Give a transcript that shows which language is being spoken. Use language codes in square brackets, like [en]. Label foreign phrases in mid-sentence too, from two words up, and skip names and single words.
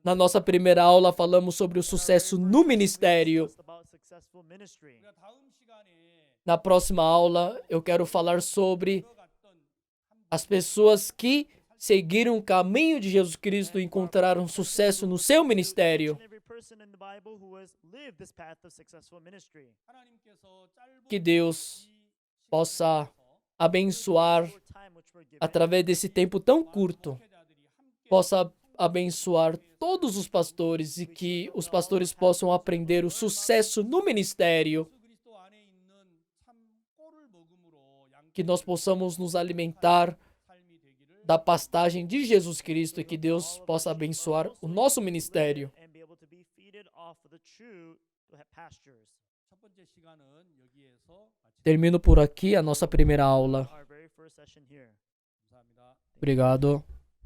[pt] Na nossa primeira aula, falamos sobre o sucesso no ministério. [ko] 우리가 다음 시간에 [pt] Na próxima aula, eu quero falar sobre [ko] 들어갔던 [pt] as pessoas que seguiram o caminho de Jesus Cristo e encontraram sucesso no seu ministério. [ko] 하나님께서 짧은 [pt] Que Deus possa abençoar através desse tempo tão curto, [ko] 목회자들이 함께 [pt] possa abençoar todos os pastores e que os pastores possam aprender o sucesso no ministério, [ko] 예수 그리스도 안에 있는 참 꼴을 먹음으로 [pt] que nós possamos nos alimentar [ko] 삶이 되기를 [pt] da pastagem de Jesus Cristo e que Deus possa abençoar o nosso ministério. [ko] 첫 번째 시간은 여기에서 마치 [pt] Termino por aqui a nossa primeira aula. [ko] 감사합니다. [pt] Obrigado.